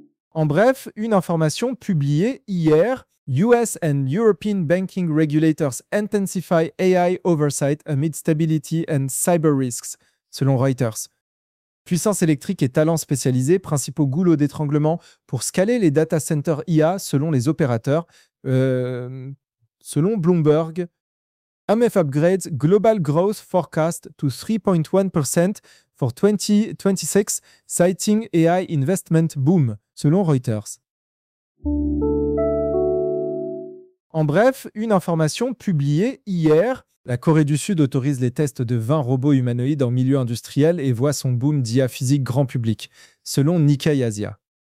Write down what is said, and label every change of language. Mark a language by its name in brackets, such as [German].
[English] En bref, une information publiée hier, US and European banking regulators intensify AI oversight amid stability and cyber risks, selon Reuters. [French] Puissance électrique et talents spécialisés, principaux goulots d'étranglement pour scaler les data centers IA selon les opérateurs, selon Bloomberg. [English] IMF upgrades global growth forecast to 3.1% for 2026, citing AI investment boom, selon Reuters. [French] En bref, une information publiée hier, la Corée du Sud autorise les tests de 20 robots humanoïdes en milieu industriel et voit son boom d'IA physique grand public, selon Nikkei Asia.